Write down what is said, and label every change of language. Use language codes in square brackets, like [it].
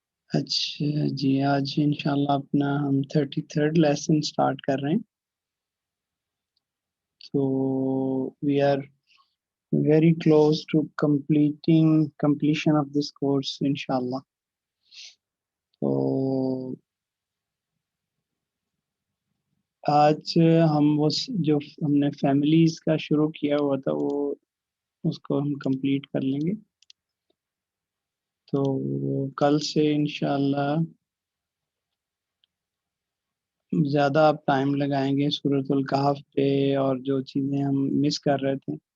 [ur] اچھا جی، آج انشاءاللہ اپنا ہم 33rd لیسن سٹارٹ کر رہے ہیں. [en] تو we are very close to completion of this course انشاءاللہ. [ur] تو آج ہم جو ہم نے فیملیز کا شروع کیا ہوا تھا وہ اس کو ہم کمپلیٹ کر لیں گے. تو کل سے انشاءاللہ زیادہ آپ ٹائم لگائیں گے سورۃ الکہف پہ اور جو چیزیں ہم مس کر رہے تھے.